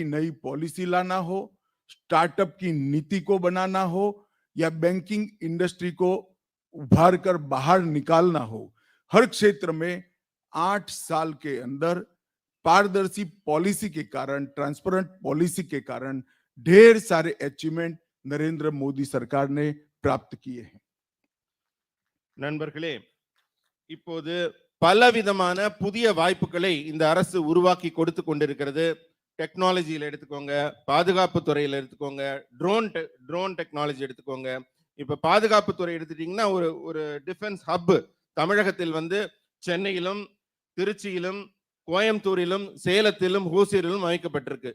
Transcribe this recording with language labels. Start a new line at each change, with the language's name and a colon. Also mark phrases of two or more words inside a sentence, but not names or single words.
Hindi: नई पॉलिसी लाना हो, स्टार्टअप की नीति को बनाना हो, या
English: banking industry
Hindi: को उभार कर बाहर निकालना हो, हर क्षेत्र में 8 साल के अंदर पारदर्शी पॉलिसी के कारण,
English: transparent policy
Hindi: के कारण ढेर सारे अचीवमेंट नरेंद्र मोदी सरकार ने प्राप्त किए हैं.
Tamil: நண்பர்களே, இப்போது பலவிதமான புதிய வாய்ப்புகளை இந்த அரசு உருவாக்கி கொடுத்து கொண்டிருக்கிறது. டெக்னாலஜியில் எடுத்துக்கோங்க, பாதுகாப்பு துறையில எடுத்துக்கோங்க,
English: drone technology
Tamil: எடுத்துக்கோங்க. இப்ப பாதுகாப்பு துறை எடுத்துட்டீங்கன்னா ஒரு ஒரு
English: defence hub
Tamil: தமிழகத்தில் வந்து சென்னையிலும், திருச்சியிலும், கோயம்புத்தூரிலும், சேலத்திலும், ஹோசூரிலும் அமைக்கப்பட்டிருக்கு.